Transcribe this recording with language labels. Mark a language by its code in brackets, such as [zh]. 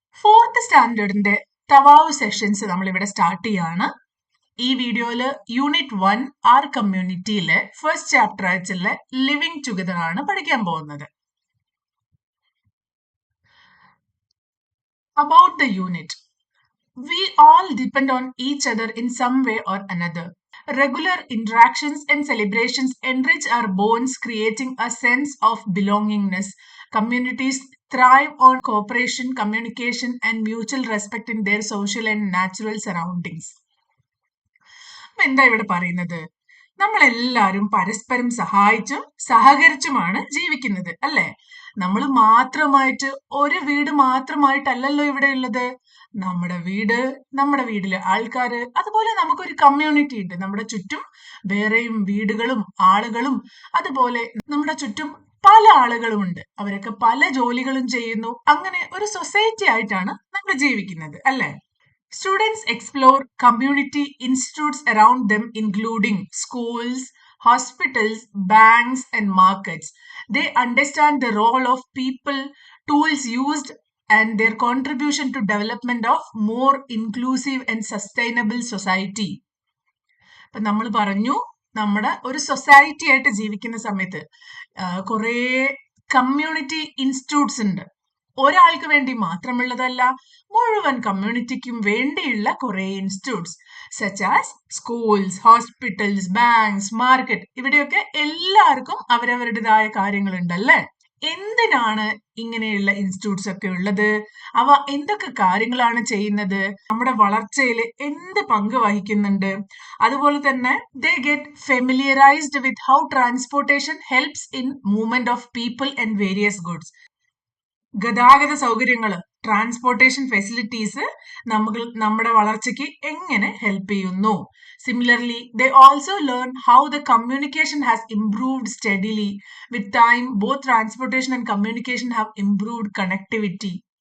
[ml] Fourth സ്റ്റാൻഡേർഡിന്റെ തവാവ് sessions നമ്മളിവിടെ start ചെയ്യാണ്. ഈ വീഡിയോയില് യൂണിറ്റ് 1 ആർ കമ്മ്യൂണിറ്റിയിലെ ഫസ്റ്റ് ചാപ്റ്റർ ആയിട്ടുള്ള ലിവിങ് ടുഗദർ ആണ് പഠിക്കാൻ പോകുന്നത്. [en] About the unit, we all depend on each other in some way or another. Regular interactions and celebrations enrich our bonds, creating a sense of belongingness. Communities thrive on cooperation, communication, and mutual respect in their social and natural surroundings. [ml] എന്താ ഇവിടെ പറയുന്നത്? നമ്മളെല്ലാവരും പരസ്പരം സഹായിച്ചും സഹകരിച്ചുമാണ് ജീവിക്കുന്നത്, അല്ലെ? നമ്മൾ മാത്രമായിട്ട് ഒരു വീട് മാത്രമായിട്ടല്ലല്ലോ ഇവിടെ ഉള്ളത്. നമ്മുടെ വീട്, നമ്മുടെ വീട്ടിലെ ആൾക്കാര്, അതുപോലെ നമുക്കൊരു കമ്മ്യൂണിറ്റി ഉണ്ട്. നമ്മുടെ ചുറ്റും വേറെയും വീടുകളും ആളുകളും, അതുപോലെ നമ്മുടെ ചുറ്റും പല ആളുകളുമുണ്ട്. അവരൊക്കെ പല ജോലികളും ചെയ്യുന്നു. അങ്ങനെ ഒരു സൊസൈറ്റി ആയിട്ടാണ് നമ്മൾ ജീവിക്കുന്നത്, അല്ലെ? [en] Students explore community institutes around them, including schools, hospitals, banks, and markets. They understand the role of people, tools used, and their contribution to development of more inclusive and sustainable society. [ml] ഇപ്പൊ നമ്മൾ പറഞ്ഞു, നമ്മുടെ ഒരു society ആയിട്ട് ജീവിക്കുന്ന സമയത്ത് കുറേ community institutes ഉണ്ട്. ഒരാൾക്ക് വേണ്ടി മാത്രമുള്ളതല്ല, മുഴുവൻ കമ്മ്യൂണിറ്റിക്കും വേണ്ടിയുള്ള കുറെ institutes [en] such as [ml] schools, hospitals, banks, market. ഇവിടെയൊക്കെ എല്ലാവർക്കും അവരവരുടേതായ കാര്യങ്ങളുണ്ട്, അല്ലേ? എന്തിനാണ് ഇങ്ങനെയുള്ള ഇൻസ്റ്റിറ്റ്യൂട്ട്സ് ഒക്കെ ഉള്ളത്? അവ എന്തൊക്കെ കാര്യങ്ങളാണ് ചെയ്യുന്നത്? നമ്മുടെ വളർച്ചയിൽ എന്ത് പങ്ക് വഹിക്കുന്നുണ്ട്? അതുപോലെ തന്നെ [en] they get familiarized with how transportation helps in movement of people and various goods. [ml] ഗതാഗത സൗകര്യങ്ങൾ, ട്രാൻസ്പോർട്ടേഷൻ ഫെസിലിറ്റീസ് നമ്മുടെ വളർച്ചയ്ക്ക് എങ്ങനെ ഹെൽപ്പ് ചെയ്യുന്നു. [en] Similarly they also learn how the communication has improved steadily with time. Both transportation and communication have improved connectivity.